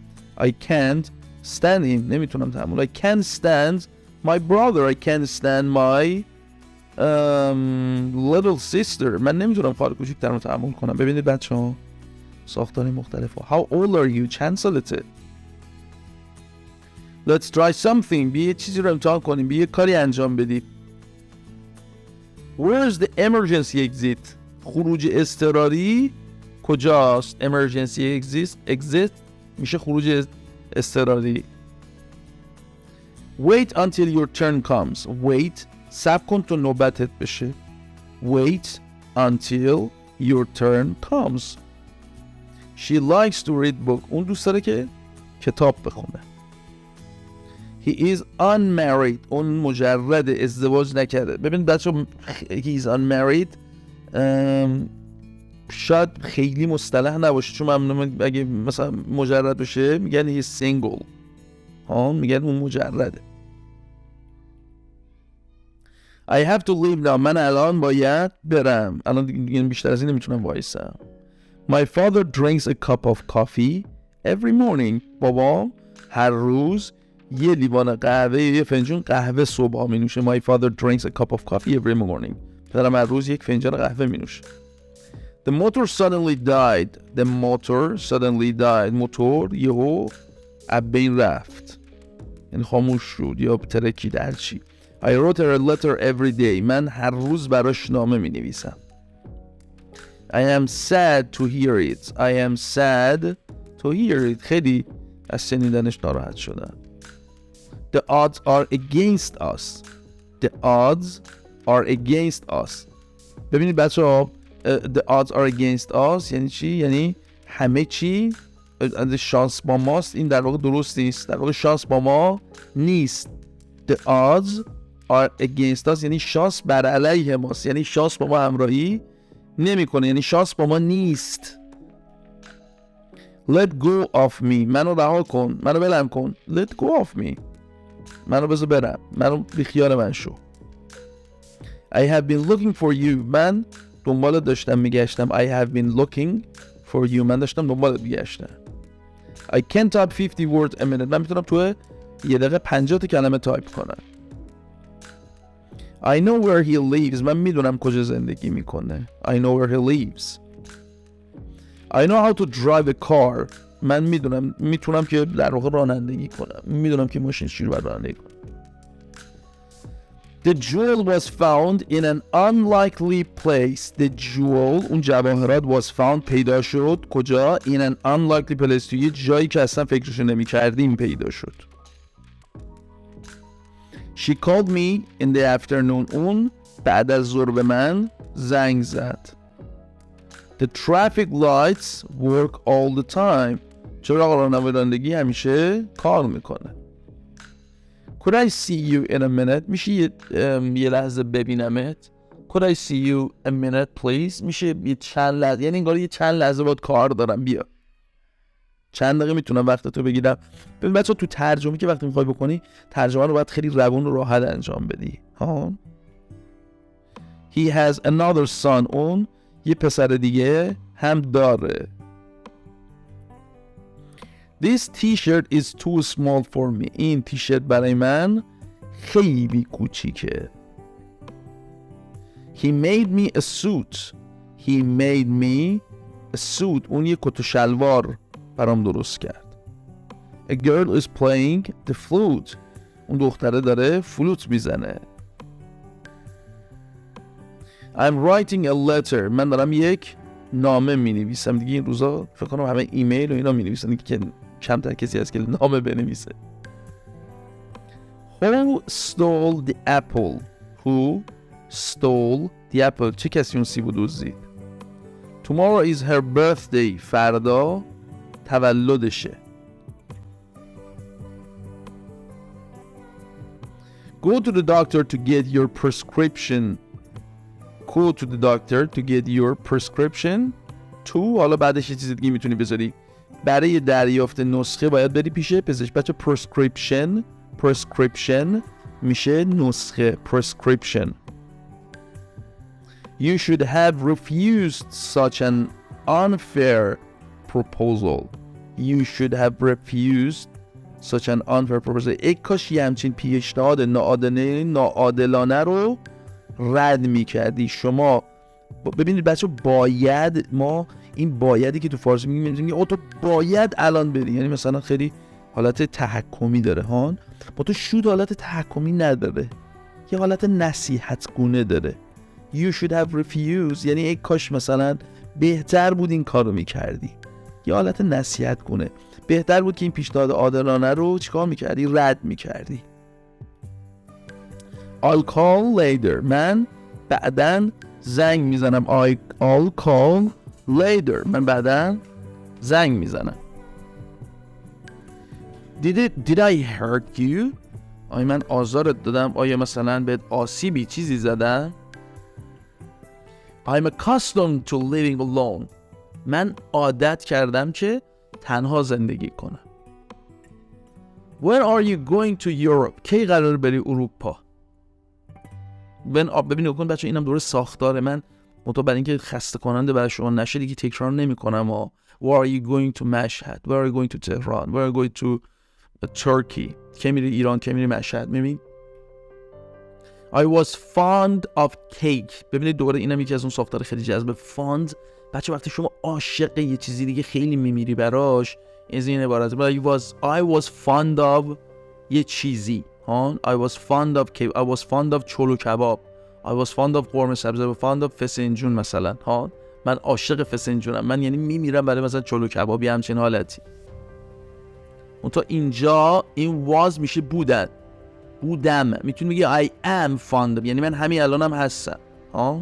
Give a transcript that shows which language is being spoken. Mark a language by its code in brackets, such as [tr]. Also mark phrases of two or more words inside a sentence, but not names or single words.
[en] I can't stand him. [fa] نمیتونم تحمل. [en] I can't stand my brother. I can't stand my little sister. [fa] من نمیتونم خواهر کوچیک‌ترم رو تحمل کنم. ببینید بچه‌ها ساختاری مختلفه. [en] How old are you؟ [fa] چند سالته؟ [en] Let's try something. [fa] بیا یه چیزی رو امتحان کنیم. بیا یه کاری انجام بدیم. [en] Where's the emergency exit؟ [fa] خروج اضطراری کجاست؟ [en] emergency exit [fa] میشه خروج اضطراری. [en] Wait until your turn comes. Wait. صبر کن تا نوبتت بشه. Wait until your turn comes. She likes to read book. [fa] اون دوست داره که کتاب بخونه. [en] He is unmarried. [fa] اون مجرد ازدواج نکرده. ببین بچه [en] he is unmarried [fa] شاید خیلی مصطلح نباشه، چون من اگه مثلا مجرد بشه میگن [en] he is single. [fa] میگن اون مجرده. [en] I have to leave now. [fa] من الان باید برم. الان دیگه بیشتر از این نمیتونم وایسم. [en] My father drinks a cup of coffee every morning. [fa] بابام هر روز یه لیوان قهوه، یه فنجون قهوه صبح می نوشه. [en] My father drinks a cup of coffee every morning. [fa] پدرم هر روز یک فنجان قهوه می نوشه. [en] The motor suddenly died. The motor suddenly died. [fa] موتور یهو از بین رفت، یعنی خاموش شد یا ترکید هر چی. [en] I wrote her a letter every day. [fa] من هر روز براش نامه می نویسم. [en] I am sad to hear it. I am sad to hear it. [fa] خیلی از شنیدنش ناراحت شدم. [en] The odds are against us. The odds are against us. [fa] ببینید بچه ها [en] the odds are against us [fa] یعنی چی؟ یعنی همه چی شانس با ماست. این در واقع درست نیست. در واقع شانس با ما نیست. [en] The odds are against us [fa] یعنی شانس بر علیه ماست، یعنی شانس با ما همراهی نمیکنه، یعنی شانس با ما نیست. [en] Let go of me. [fa] منو رها کن، منو بلم کن. [en] Let go of me. [fa] منو بذار برم، منو بیخیال من شو. [en] I have been looking for you. [fa] من دنبالت داشتم میگشتم. [en] I have been looking for you. [fa] من داشتم دنبالت میگشتم. [en] I can type 50 words a minute. [fa] من میتونم تو یه دقیقه 50 تا کلمه تایپ کنم. [en] I know where he lives. [fa] من میدونم کجا زندگی میکنه. [en] I know where he lives. I know how to drive a car. [fa] من میتونم که در واقع رانندگی کنم. میدونم که ماشین چجوری باید رانندگی کنم. [en] The jewel was found in an unlikely place. The jewel [fa] اون جواهرات [en] was found [fa] پیدا شد کجا؟ [en] In an unlikely place. [fa] توی یه جایی که اصلا فکرشو نمی‌کردیم پیدا شد. [en] She called me in the afternoon. [fa] اون بعد از ظهر به من زنگ زد. [en] The traffic lights work all the time. [fa] چراغ رانندگی همیشه کار میکنه. [en] Could I see you in a minute? [fa] میشه یه لحظه ببینمت. [en] Could I see you a minute please? [fa] میشه یه چند لحظه، یعنی انگار یه چند لحظه باید کار دارم، بیا چند دقیقه میتونم وقت تو بگیرم. ببین بچه تو ترجمه که وقتی میخوای بکنی ترجمه رو باید خیلی روون و راحت انجام بدی. [en] He has another son. [fa] اون یه پسر دیگه هم داره. [en] This t-shirt is too small for me. [fa] این تیشرت برای من خیلی کوچیکه. [en] He made me a suit. He made me a suit. [fa] اون یه کت و شلوار برام درست کرد. [en] A girl is playing the flute. [fa] اون دختره داره فلوت میزنه. [en] I'm writing a letter. [fa] من دارم یک نامه می نویسم. دیگه این روزا فکر کنم همه ایمیل و اینا می نویسن که کمتر کسی هست که نامه بنویسه. [en] Who stole the apple? Who stole the apple? [fa] چه کسی اون سیب دزدید؟ [en] Tomorrow is her birthday. [fa] فردا تولدشه. [en] Go to the doctor to get your prescription. Go to the doctor to get your prescription. [fa] تو حالا بعدش یه چیز دیگه میتونی بذاری. برای دریافت نسخه باید بری پیش پزشک. بچه prescription میشه نسخه. [en] prescription. You should have refused such an unfair proposal. You should have refused such an unfair proposal. [fa] ای کاش یه همچین پیشنهاد ناعادلانه رو رد میکردی. شما ببینید بچه، باید، ما این بایدی که تو فارسی میگیم او تو باید الان بری، یعنی مثلا خیلی حالت تحکمی داره ها. با تو شود حالت تحکمی نداره، یه حالت نصیحت گونه داره. [en] You should have refused، [fa] یعنی ای کاش مثلا بهتر بود این کارو میکردی. یه حالت نصیحت گونه، بهتر بود که این پیشنهاد عادلانه رو چیکار میکردی؟ رد میکردی. [en] I'll call later، [fa] من بعداً زنگ میزنم. [en] I'll call later، [fa] من بعداً زنگ میزنم. [en] Did I hurt you؟ [fa] آیا من آزارت دادم؟ آیا مثلا بهت آسیبی چیزی زدم؟ [en] I'm accustomed to living alone، [fa] من عادت کردم که تنها زندگی کنم. [en] When are you going to Europe؟ [fa] کی قرار بری اروپا؟ ببینید کن بچه، اینم دوره ساختاره. من مطمئن برای اینکه خسته کننده برای شما نشه دیگه تکرار نمی کنم. [en] Where are you going to مشهد؟ Where are you going to تهران؟ Where are you going to Turkey؟ [fa] که میری ایران، که میری مشهد. [en] میبینید I was fond of cake. [fa] ببینید دوباره اینم یکی از اون ساختار خیلی جذاب. fond بچه وقتی شما عاشق یه چیزی دیگه خیلی میمیری براش، از این عبارت. [en] I was fond of [fa] یه چیزی ها. [en] I was fond of cake. I was fond of [fa] چلو کباب. [en] I was fond of [fa] قرمه سبزی. [en] I was fond of [fa] فسنجون مثلا ها. من عاشق فسنجونم، من یعنی میمیرم برای مثلا چلو کبابی، همچین حالتی. اون تا اینجا این was میشه بودم. میتونی بگی [en] I am fond of، [fa] یعنی من همین الانم هستم ها.